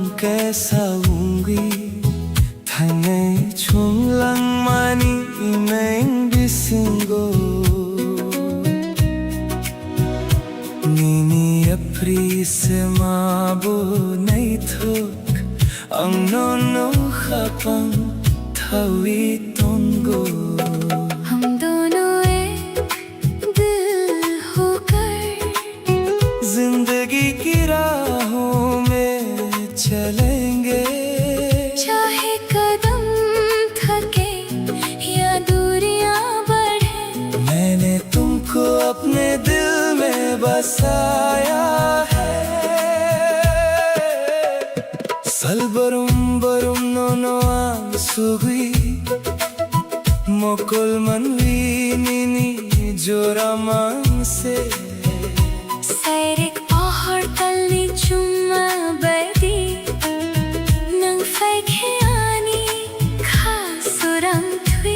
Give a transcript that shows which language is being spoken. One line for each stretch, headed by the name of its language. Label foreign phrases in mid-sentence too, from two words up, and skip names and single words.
Kok Borok: kaisa ungi Thangai chunglang mani imeng bisingo Nini apri se mabo nai thok Ang nono khapang thawi tongo
Hindi: हम दोनों एक दिल होकर जिंदगी की राहों में चलेंगे चाहे कदम थके या दूरियां बढ़े मैंने तुमको अपने दिल में बसाया है
Kok Borok: Salbarum barum nono ang sugui Mokol manwi nini joramang se Sairik pohor talni chuma badi Nang faikhiani khasurang thui